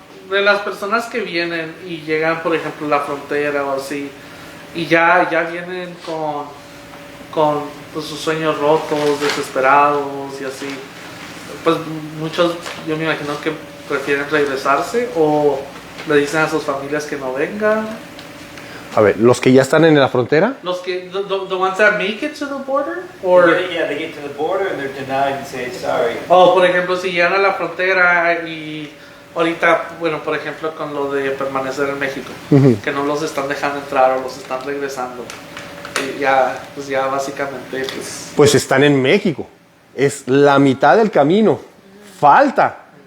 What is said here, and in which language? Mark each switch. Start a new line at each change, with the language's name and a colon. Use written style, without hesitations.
Spanish: De las personas que vienen y llegan, por ejemplo, a la frontera o así, y ya vienen con pues, sus sueños rotos, desesperados y así, pues muchos, yo me imagino que prefieren regresarse o le dicen a sus familias que no vengan. a ver, los que ya están en la frontera, Los que,
English: the ones that make it to the border, or They get to the border and they're denied and say, sorry.
Spanish: o por ejemplo si llegan a la frontera y ahorita, bueno, por ejemplo con lo de permanecer en México, que no los están dejando entrar o los están regresando, y ya, pues ya básicamente, pues están en México. Es la mitad del camino. Falta.